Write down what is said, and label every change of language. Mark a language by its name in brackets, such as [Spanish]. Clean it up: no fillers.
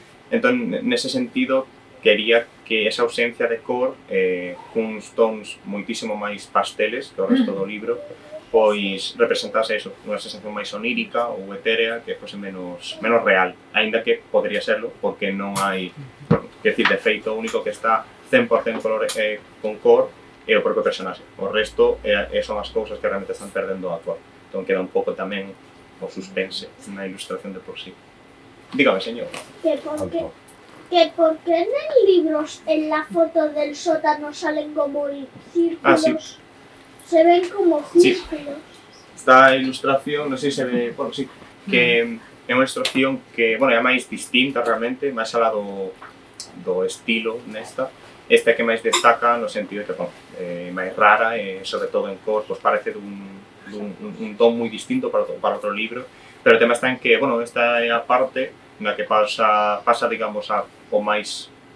[Galician] Entón, nese sentido, quería que esa ausencia de cor, cuns tons moitísimo máis pasteles que o resto do libro, pois representase eso, unha sensación máis onírica ou etérea que fose menos real, aínda que podría serlo, porque non hai, quer decir, de feito, o único que está 100% con cor é o propio personaxe. O resto son as cousas que realmente están perdendo a cor. Entón queda un pouco tamén o suspense na ilustración de por sí. [Spanish] Dígame, señor. Que por qué en el libro, en la foto del sótano, salen como círculos? Ah, sí. Se ven como círculos. [Galician] Esta ilustración, non sei se ve, bueno, sí, que é unha ilustración que, bueno, é máis distinta realmente, máis alá do estilo nesta. Esta que máis destaca no sentido de que, bueno, é máis rara e, sobre todo en cor, pues parece un ton moi distinto para outro libro, pero o tema está en que, bueno, esta é a parte na que pasa, digamos, o máis